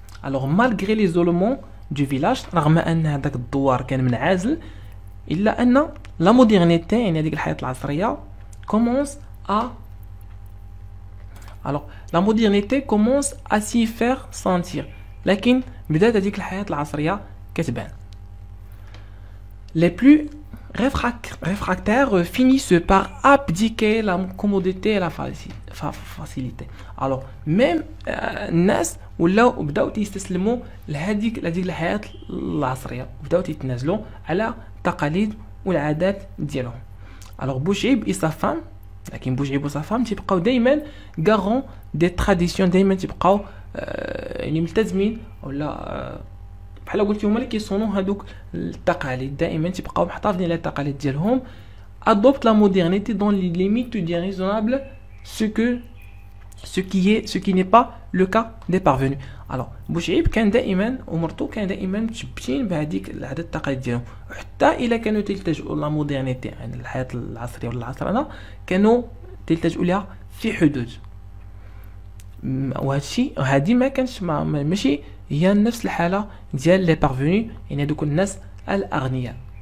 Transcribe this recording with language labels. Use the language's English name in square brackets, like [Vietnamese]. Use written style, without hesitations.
[Arabic] alors malgré l'isolement du village رغم ان هذاك الدوار كان منعزل الا ان لا مودرنيتي يعني هذيك الحياه العصريه commence à alors la modernité commence à s'y faire sentir لكن بدات هذيك الحياه العصريه كتبان. [French] les plus réfractaires finissent par abdiquer la commodité et la facilité. [Arabic] alors même الناس ولاو بداو يستسلموا لهذيك الحياه العصريه بداو يتنازلوا على التقاليد والعادات ديالهم. alors Bouchib et sa femme لكن بوجعيب وصفام تيبقاو دائما غارون دي تراديسيون، دائما تيبقاو يعني ملتزمين، ولا بحال قلت هما اللي كيصونوا هذوك التقاليد، دائما تيبقاو محتفظين على التقاليد ديالهم. [French] adopte la modernité dans les limites du raisonnable, ce qui n'est pas le cas des parvenus. [Arabic] alors بوشعيب كان دائما ومرتو كان دائما متشبتين بهذيك العادات التقاليد ديالهم، وحتى الا كانوا تلتجؤوا لا مودرنيتي يعني الحياه العصريه ولا العصرنه كانوا تلتجؤوا لها في حدود. وهادشي هادي ما كانش ماشي هي نفس الحاله ديال لي بارفوني، يعني هذوك الناس الاغنياء.